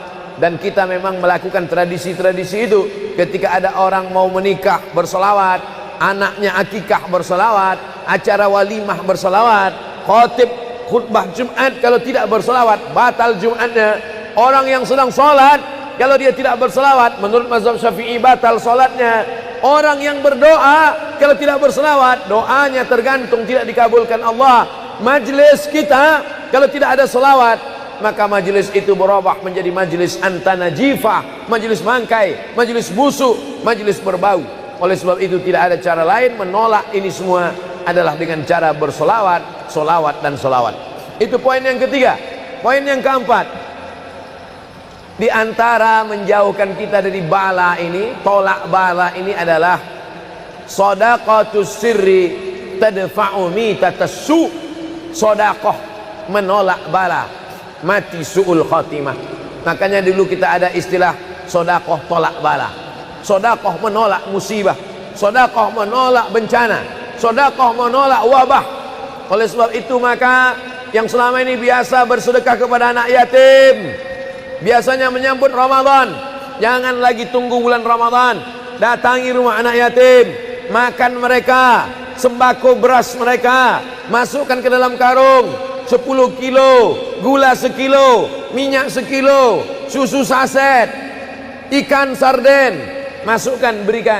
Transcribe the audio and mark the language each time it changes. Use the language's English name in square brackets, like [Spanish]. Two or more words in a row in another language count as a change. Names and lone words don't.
[Indonesian] Dan kita memang melakukan tradisi-tradisi itu. Ketika ada orang mau menikah berselawat, anaknya akikah berselawat, acara walimah berselawat, khotib khutbah Jumat kalau tidak berselawat batal Jumatnya. Orang yang sedang sholat kalau dia tidak berselawat, menurut mazhab Syafi'i batal sholatnya. Orang yang berdoa kalau tidak berselawat, doanya tergantung tidak dikabulkan Allah. Majlis kita kalau tidak ada selawat, maka majlis itu berubah menjadi majlis antanajifah, majlis mangkai, majlis busuk, majlis berbau. Oleh sebab itu tidak ada cara lain menolak ini semua adalah dengan cara bersolawat, solawat dan solawat. Itu poin yang ketiga. Poin yang keempat, di antara menjauhkan kita dari bala ini, tolak bala ini adalah [Arabic] صدقة السر تدفع ميتة السوء'. [Indonesian] Sedekah menolak bala, mati [Arabic] سوء الخاتمة. [Indonesian] Makanya dulu kita ada istilah sedekah tolak bala, sedekah menolak musibah, sedekah menolak bencana, sedekah menolak wabah. Oleh sebab itu maka yang selama ini biasa bersedekah kepada anak yatim, biasanya menyambut Ramadan, jangan lagi tunggu bulan Ramadan, datangi rumah anak yatim, makan mereka, sembako beras mereka, masukkan ke dalam karung 10 kilo, gula sekilo, minyak sekilo, susu saset, ikan sarden, masukkan, berikan.